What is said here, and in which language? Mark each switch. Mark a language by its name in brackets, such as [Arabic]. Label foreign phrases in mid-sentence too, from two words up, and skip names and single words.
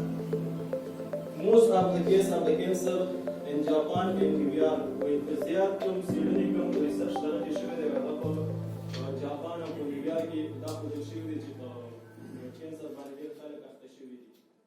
[English] Most of the case of the cancer in Japan can be [Pashto] په زیات کوم څېړنې کوم ریسرچ دغه کې شوی دی هغه په جاپان او په لیبیا کې دا ښودل شوي دي چې په کینسر باندې ډېر خلک اخته شوي دي.